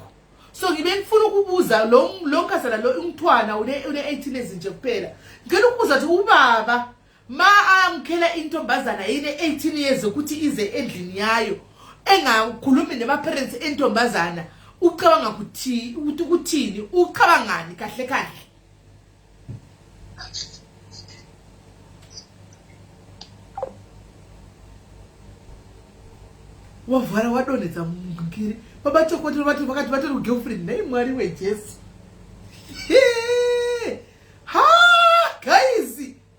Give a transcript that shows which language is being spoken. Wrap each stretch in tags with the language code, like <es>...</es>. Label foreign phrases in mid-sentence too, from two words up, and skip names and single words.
<zu>So ngibe ngifuna ukubuza lo nkazana lo umthwana une 18 years nje kuphela. Ngicela ukubuza ukuthi ubaba ma amkhela intombazana yini 18 years ukuthi ize endlini yayo engakhulumi nemaparents entombazana ucabanga ukuthini ucabangani kahle kahle.</zu> <sn>Wavara wadonedza mungiri baba chokotero vati vakati vatori girlfriend nei mwari wejesu.</sn> <en>Ha guys.</en>